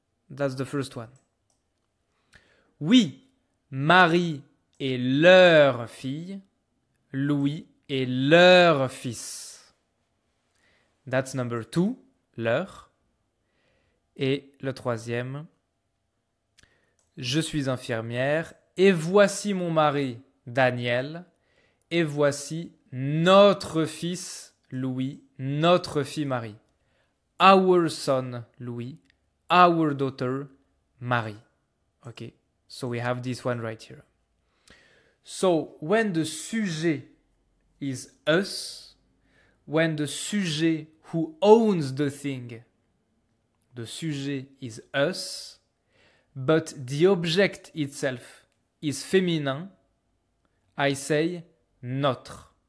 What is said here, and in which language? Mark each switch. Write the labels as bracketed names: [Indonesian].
[English] That's the first one. [French] Oui, Marie est leur fille, Louis est leur fils. [English] That's number 2, [French] leur. Et le troisième, je suis infirmière et voici mon mari Daniel et voici notre fils Louis, notre fille Marie. [English] Our son Louis, our daughter Marie. Okay, so we have this one right here. So when the sujet is us, when the sujet who owns the thing, the sujet is us, but the object itself is féminin, I say notre.